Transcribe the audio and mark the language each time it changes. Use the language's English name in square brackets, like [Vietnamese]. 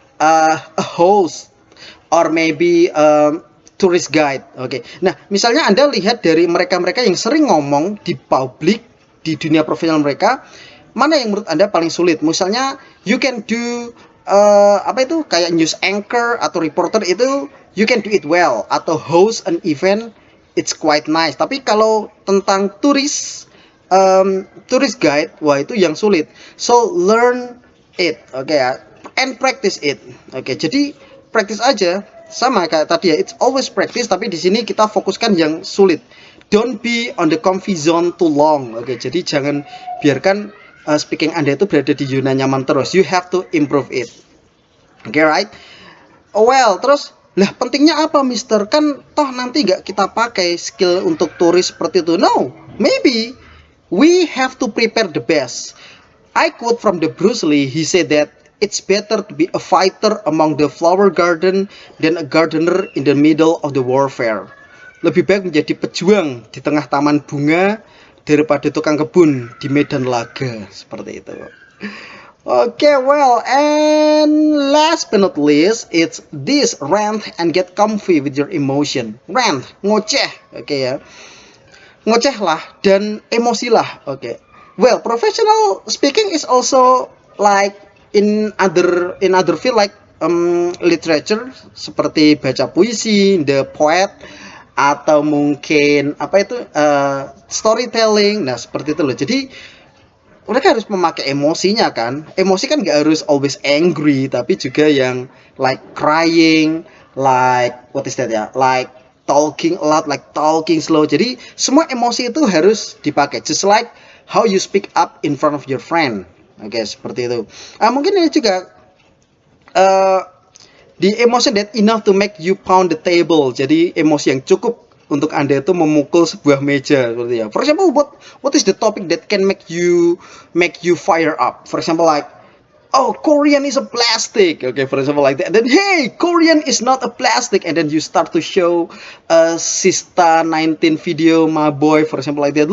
[English] A host, or maybe tourist guide. [Indonesian] Oke. Nah, misalnya Anda lihat dari mereka-mereka yang sering ngomong di publik di dunia profesional mereka, mana yang menurut Anda paling sulit? [English] Misalnya, you can do [Indonesian] apa itu kayak [English] news anchor atau reporter itu you can do it well, atau host an event it's quite nice. [Indonesian] Tapi kalau tentang tourist guide, wah itu yang sulit. [English] So learn it, [Indonesian] oke ya, [English] and practice it. [Indonesian] Oke, jadi practice aja, sama kayak tadi ya, [English] it's always practice, [Indonesian] tapi di sini kita fokuskan yang sulit. [English] Don't be on the comfy zone too long. [Indonesian] Oke, jadi jangan biarkan speaking Anda itu berada di zona nyaman terus. [English] You have to improve it. Oke, right? Well, [Indonesian] terus lah pentingnya apa, Mister? Kan toh nanti nggak kita pakai skill untuk turis seperti itu. [English] No, maybe we have to prepare the best. I quote from the Bruce Lee. He said that it's better to be a fighter among the flower garden than a gardener in the middle of the warfare. [Indonesian] Lebih baik menjadi pejuang di tengah taman bunga daripada tukang kebun di medan laga, seperti itu. [English] Okay, well, and last but not least, it's this: rant and get comfy with your emotion. [Indonesian] Rant, ngoceh, okay ya. Ngoceh lah dan emosi lah, okay. [English] Well, professional speaking is also like in other field like literature, [Indonesian] seperti baca puisi, [English] the poet, [Indonesian] atau mungkin apa itu storytelling. Nah, seperti itu loh. Jadi mereka harus memakai emosinya kan. Emosi kan nggak harus [English] always angry, [Indonesian] tapi juga yang [English] like crying, like what is that ya, like talking a lot, like talking slow. [Indonesian] Jadi semua emosi itu harus dipakai, [English] just like how you speak up in front of your friend. [Indonesian] Oke, seperti itu. Mungkin ini juga [English] the emotion that enough to make you pound the table. [Indonesian] Jadi emosi yang cukup untuk Anda itu memukul sebuah meja, seperti ya. [English] For example, what is the topic that can make you fire up? For example, like, oh, Korean is a plastic. Okay, for example, like that. Then, hey, Korean is not a plastic. And then you start to show a Sista 19 video, my boy, for example, like that.